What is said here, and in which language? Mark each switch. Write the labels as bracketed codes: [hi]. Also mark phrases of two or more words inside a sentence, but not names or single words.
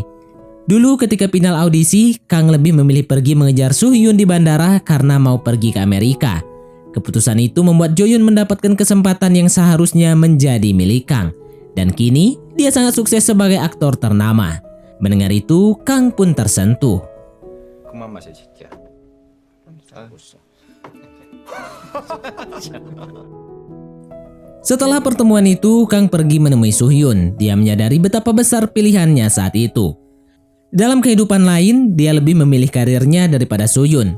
[id] Dulu ketika final audisi, Kang lebih memilih pergi mengejar Soo-hyun di bandara karena mau pergi ke Amerika. Keputusan itu membuat Jo-yun mendapatkan kesempatan yang seharusnya menjadi milik Kang. Dan kini, dia sangat sukses sebagai aktor ternama. Mendengar itu, Kang pun tersentuh. [ko] 그만 마셔, 진짜. [id] Setelah pertemuan itu, Kang pergi menemui Soo-hyun. Dia menyadari betapa besar pilihannya saat itu. Dalam kehidupan lain, dia lebih memilih karirnya daripada Soo-hyun.